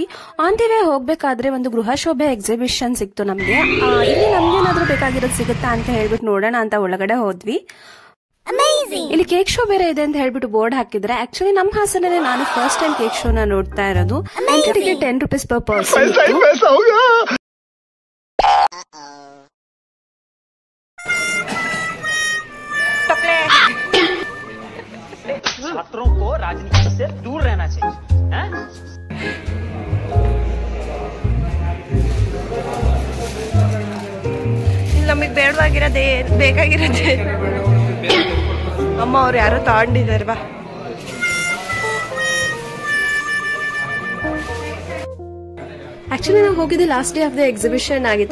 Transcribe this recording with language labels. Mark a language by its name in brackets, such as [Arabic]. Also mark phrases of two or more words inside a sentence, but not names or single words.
[English] on the way [Kannada] ಹೋಗ್ಬೇಕಾದ್ರೆ ಒಂದು ಗೃಹ ಶೋಭೆ ಎಕ್ಸಿಬಿಷನ್ ಸಿಕ್ತು ನಮ್ಗೆ. ಇಲ್ಲಿ ನಮ್ಗೇನಾದ್ರೂ ಬೇಕಾಗಿರೋದು ಸಿಗುತ್ತಾ ಅಂತ ಹೇಳ್ಬಿಟ್ಟು ನೋಡೋಣ ಅಂತ ಒಳಗಡೆ ಹೋದ್ವಿ. ಇಲ್ಲಿ [English] cake show [Kannada] ಬೇರೆ ಇದೆ ಅಂತ ಹೇಳ್ಬಿಟ್ಟು ಬೋರ್ಡ್ ಹಾಕಿದ್ರೆ, ಆಕ್ಚುಲಿ ನಮ್ಮ ಹಾಸನಲ್ಲಿ ನಾನು [English] first time cake [Kannada] ಶೋನ ನೋಡ್ತಾ ಇರೋದು. [English] ಎಂಟ್ರಿಗೆ 10 rupees per person. [Hindi] छात्रों को राजनीति से दूर रहना चाहिए. [Kannada] ನಮಗೆ ಬೇಡವಾಗಿರೋದೇ ಬೇಕಾಗಿರೋದೇ ಅಮ್ಮ ಅವ್ರು ಯಾರೋ ತಗೊಂಡಿದ್ದಾರೆ. ಬಾ [English] ಆಕ್ಚುಲಿ [Kannada] ನಾವು ಹೋಗಿದ್ದು [English] last day of the exhibition ಆಗಿತ್ತು.